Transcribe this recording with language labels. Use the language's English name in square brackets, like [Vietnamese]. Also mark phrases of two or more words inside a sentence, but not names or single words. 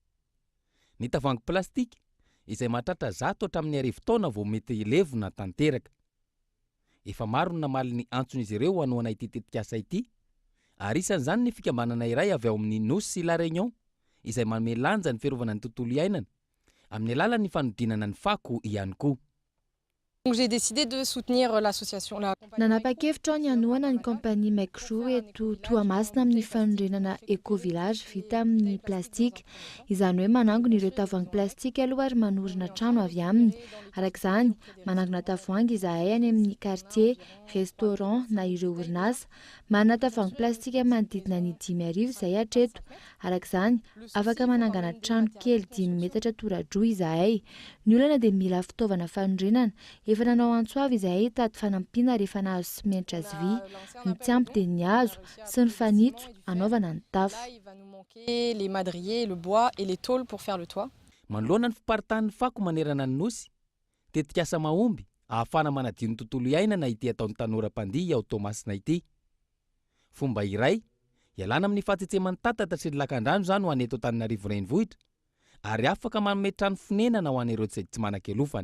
[Malagasy] Ny tavoahangy plastika izay mahatratra 100 hatramin'ny 1000 taona vao mety levona tanteraka. Efa maro ny namaly ny antson'izy ireo hanoana ity tetikasa ity, ary isan'izany ny fikambanana iray avy ao amin'ny Nosy sy La Réunion izay manome lanja ny fiarovana ny tontolo iainana amin'ny alalan'ny fanodinana ny fako ihany koa. [French] J'ai décidé de soutenir l'association. [Malagasy] Nanapa-kevitra ny hanoana ny kompania Micro eto Toamasina amin'ny fanondrenana eco-village vita amin'ny plastika. Izany hoe manangona ireo tavoahangy plastika aloha ary manorina trano avy aminy. Arak'izany, manangona tavoahangy izahay any amin'ny quartier, restaurant na ireo orinasa. Manana tavoahangy plastika manodidina ny 5,000 izay hatreto. Arak'izany, afaka manangana trano kely 10 metatra tora-droa izahay. Ny olana dia mila fitaovana fanondrenana. Efa nanao antsoavy izahay tady fanampiana rehefa nahazo simenitra azy vy, ny tsy ampy dia ny hazo sy ny fanitso anaovana ny tafo. [French] Les madriers, le bois et les tôles pour faire le toit. [Malagasy] Manoloana ny fiparitahan'ny fako manerana ny Nosy, tetikasa mahomby ahafana manadio ny tontolo iainana ity ataon'ny tanora mpandihy ao Tomasina ity. Fomba iray, ialana amin'ny fahatsitseman'ny tatatra sy ny lakan-drano zany ho an'ny eto Antananarivo renivohitra, ary afaka manome trano fonenana ho an'ireo tsy manan-kialofana.